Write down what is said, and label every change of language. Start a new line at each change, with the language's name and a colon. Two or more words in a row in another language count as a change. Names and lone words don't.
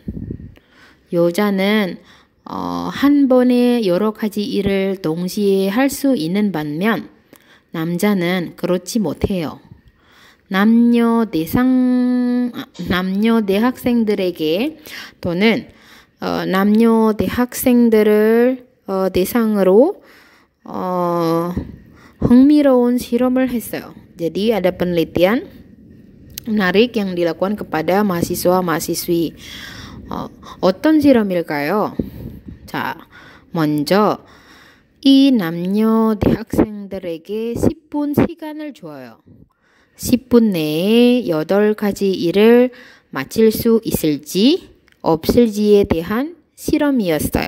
Korean: 여자는 한 번에 여러 가지 일을 동시에 할 수 있는 반면 남자는 그렇지 못해요. 남녀 대학생들에게 또는 남녀 대학생들을 대상으로 흥미로운 실험을 했어요.
Indonesian: Jadi ada penelitian menarik yang dilakukan kepada mahasiswa-mahasiswi.
Korean: 어떤 실험일까요? 자, 먼저 이 남녀 대학생들에게 10분 시간을 줘요. 10분 내에 8가지 일을 마칠 수 있을지 없을지에 대한 실험이었어요.